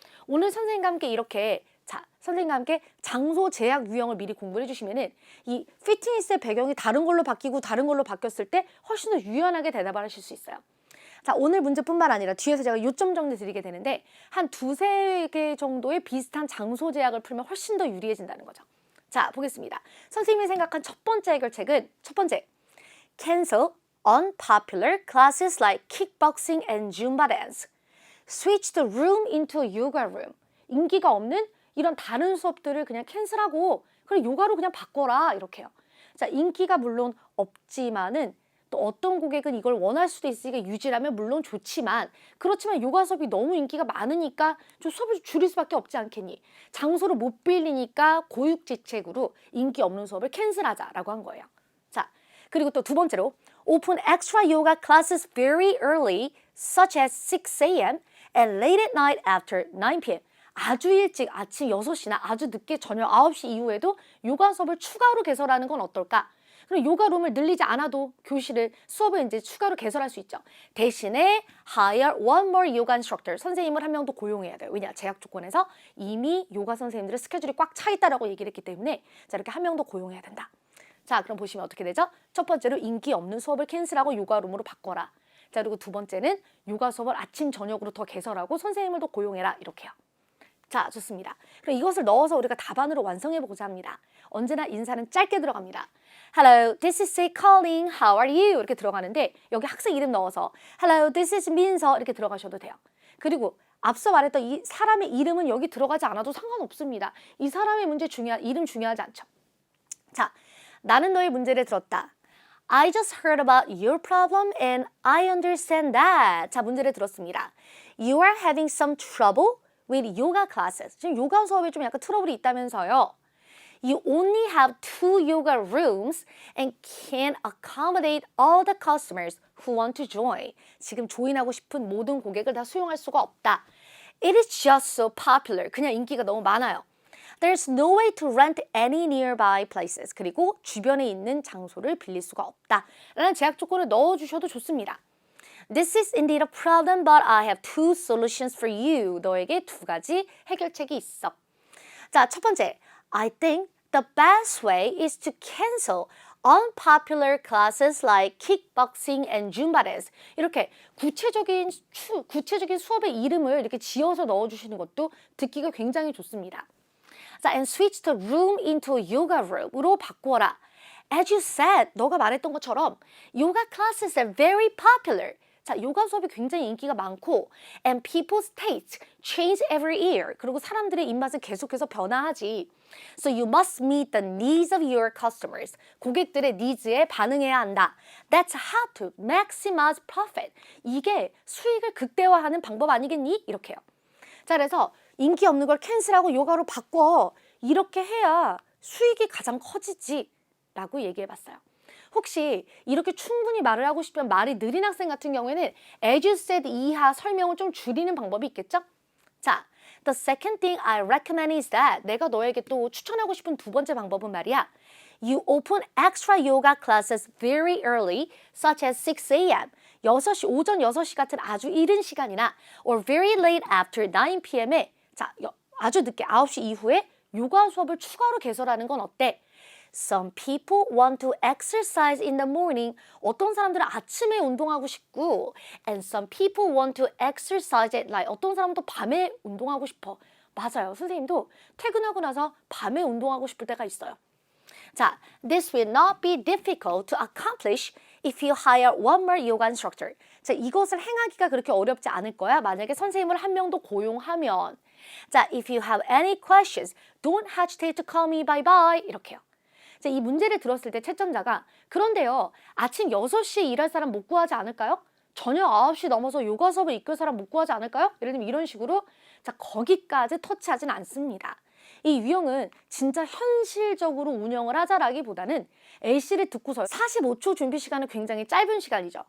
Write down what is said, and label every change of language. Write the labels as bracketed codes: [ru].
[ko] 오늘 선생님과 함께 이렇게 선생님과 함께 장소 제약 유형을 미리 공부를 해주시면은 이 피트니스의 배경이 다른 걸로 바뀌고 다른 걸로 바뀌었을 때 훨씬 더 유연하게 대답을 하실 수 있어요. 자, 오늘 문제뿐만 아니라 뒤에서 제가 요점 정리 드리게 되는데 한 두세 개 정도의 비슷한 장소 제약을 풀면 훨씬 더 유리해진다는 거죠. 자, 보겠습니다. 선생님이 생각한 첫 번째 해결책은 첫 번째, [en] cancel unpopular classes like kickboxing and Zumba dance. Switch the room into a yoga room. [ko] 인기가 없는 이런 다른 수업들을 그냥 캔슬하고 그리고 요가로 그냥 바꿔라 이렇게요. 자, 인기가 물론 없지만은 또 어떤 고객은 이걸 원할 수도 있으니까 유지라면 물론 좋지만 그렇지만 요가 수업이 너무 인기가 많으니까 좀 수업을 줄일 수밖에 없지 않겠니? 장소를 못 빌리니까 고육지책으로 인기 없는 수업을 캔슬하자라고 한 거예요. 자, 그리고 또 두 번째로 [en] open extra yoga classes very early such as 6 a.m. and late at night after 9 p.m. [ko] 아주 일찍 아침 6시나 아주 늦게 저녁 9시 이후에도 요가 수업을 추가로 개설하는 건 어떨까? 그럼 요가룸을 늘리지 않아도 수업을 이제 추가로 개설할 수 있죠. [en] 대신에 hire one more yoga instructor. [ko] 선생님을 한 명 더 고용해야 돼요. 왜냐? 제약 조건에서 이미 요가 선생님들의 스케줄이 꽉 차 있다라고 얘기를 했기 때문에 자, 이렇게 한 명 더 고용해야 된다. 자, 그럼 보시면 어떻게 되죠? 첫 번째로 인기 없는 수업을 캔슬하고 요가룸으로 바꿔라. 자, 그리고 두 번째는 요가 수업을 아침 저녁으로 더 개설하고 선생님을 더 고용해라. 이렇게요. 자, 좋습니다. 그럼 이것을 넣어서 우리가 답안으로 완성해보고자 합니다. 언제나 인사는 짧게 들어갑니다. [en] Hello, this is Say calling. How are you? [ko] 이렇게 들어가는데 여기 학생 이름 넣어서 [en] Hello, this is [ko] 민서 이렇게 들어가셔도 돼요. 그리고 앞서 말했던 이 사람의 이름은 여기 들어가지 않아도 상관없습니다. 이 사람의 이름 중요하지 않죠. 자, 나는 너의 문제를 들었다. [en] I just heard about your problem and I understand that. [ko] 자, 문제를 들었습니다. [en] You are having some trouble with yoga classes. [ko] 지금 요가 수업에 좀 약간 트러블이 있다면서요. [en] You only have 2 yoga rooms and can't accommodate all the customers who want to join. [ko] 지금 조인하고 싶은 모든 고객을 다 수용할 수가 없다. [en] It is just so popular. [ko] 그냥 인기가 너무 많아요. [en] There's no way to rent any nearby places. [ko] 그리고 주변에 있는 장소를 빌릴 수가 없다. 라는 제약 조건을 넣어주셔도 좋습니다. [en] This is indeed a problem, but I have 2 solutions for you. [ko] 너에게 2가지 해결책이 있어. 자, 첫 번째. [en] I think the best way is to cancel unpopular classes like kickboxing and Zumba dance. [ko] 이렇게 구체적인 수업의 이름을 이렇게 지어서 넣어주시는 것도 듣기가 굉장히 좋습니다. [en] 자, and switch the room into a yoga room으로 바꾸어라. As you said, [ko] 너가 말했던 것처럼 [en] yoga classes are very popular. [ko] 자, 요가 수업이 굉장히 인기가 많고 [en] and people's tastes change every year. [ko] 그리고 사람들의 입맛은 계속해서 변화하지. [en] So you must meet the needs of your customers. [ko] 고객들의 니즈에 반응해야 한다. [en] That's how to maximize profit. [ko] 이게 수익을 극대화하는 방법 아니겠니? 이렇게요. 자, 그래서 인기 없는 걸 캔슬하고 요가로 바꿔. 이렇게 해야 수익이 가장 커지지. 라고 얘기해봤어요. 혹시 이렇게 충분히 말을 하고 싶으면 말이 느린 학생 같은 경우에는 [en] as you said [ko] 이하 설명을 좀 줄이는 방법이 있겠죠? 자, [en] the second thing I recommend is that [ko] 내가 너에게 또 추천하고 싶은 두 번째 방법은 말이야. [en] You open extra yoga classes very early, such as 6 a.m. [ko] 오전 6시 같은 아주 이른 시간이나 [en] or very late after 9 p.m. [ko] 에 자, 아주 늦게 9시 이후에 요가 수업을 추가로 개설하는 건 어때? [en] Some people want to exercise in the morning. [ko] 어떤 사람들은 아침에 운동하고 싶고 [en] and some people want to exercise at night. [ko] 어떤 사람은 또 밤에 운동하고 싶어. 맞아요. 선생님도 퇴근하고 나서 밤에 운동하고 싶을 때가 있어요. [en] 자, this will not be difficult to accomplish if you hire one more yoga instructor. [ko] 자, 이것을 행하기가 그렇게 어렵지 않을 거야. 만약에 선생님을 한 명 더 고용하면. [en] 자, if you have any questions, don't hesitate to call me. Bye bye. [ko] 이렇게요. 자, 이 문제를 들었을 때 채점자가 그런데요. 아침 6시에 일할 사람 못 구하지 않을까요? 저녁 9시 넘어서 요가 수업을 이끌 사람 못 구하지 않을까요? 예를 들면 이런 식으로 자, 거기까지 터치하진 않습니다. 이 유형은 진짜 현실적으로 운영을 하자라기보다는 A씨를 듣고서 45초 준비 시간은 굉장히 짧은 시간이죠.